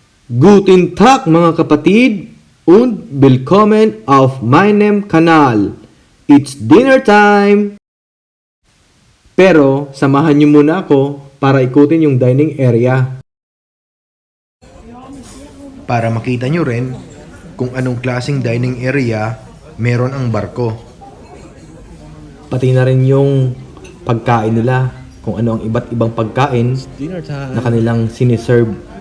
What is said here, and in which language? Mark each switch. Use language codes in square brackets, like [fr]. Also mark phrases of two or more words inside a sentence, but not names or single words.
[de] Guten Tag [tl] mga kapatid [de] und willkommen auf meinem Kanal. [en] It's dinner time! [tl] Pero samahan niyo muna ako para ikutin yung dining area. Para makita niyo rin kung anong klaseng dining area meron ang barko. Pati na rin yung pagkain nila, kung ano ang iba't ibang pagkain na kanilang siniserve.